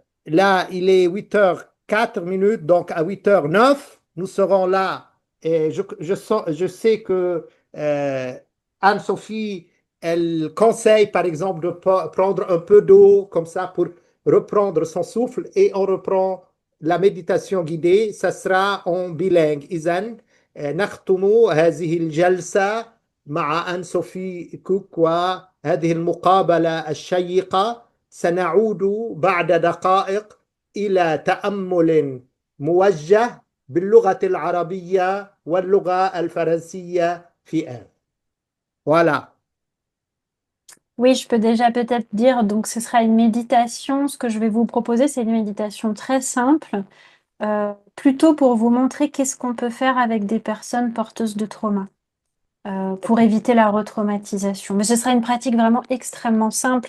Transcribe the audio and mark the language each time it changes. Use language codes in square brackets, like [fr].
[fr] Là, il est 8h04, donc à 8h09, nous serons là. Et je sais que euh, Anne-Sophie, elle conseille par exemple de prendre un peu d'eau comme ça pour reprendre son souffle et on reprend la méditation guidée. Ça sera en bilingue. [ar] إذن نختم هذه الجلسة مع أن-سوفي كوك وهذه المقابلة الشيقة. سنعود بعد دقائق إلى تأمل موجه باللغة العربية واللغة الفرنسية في آن. [fr] Voilà. Oui, je peux déjà peut-être dire, donc ce sera une méditation. Ce que je vais vous proposer, c'est une méditation très simple plutôt pour vous montrer qu'est-ce qu'on peut faire avec des personnes porteuses de trauma, pour éviter la retraumatisation. Mais ce sera une pratique vraiment extrêmement simple.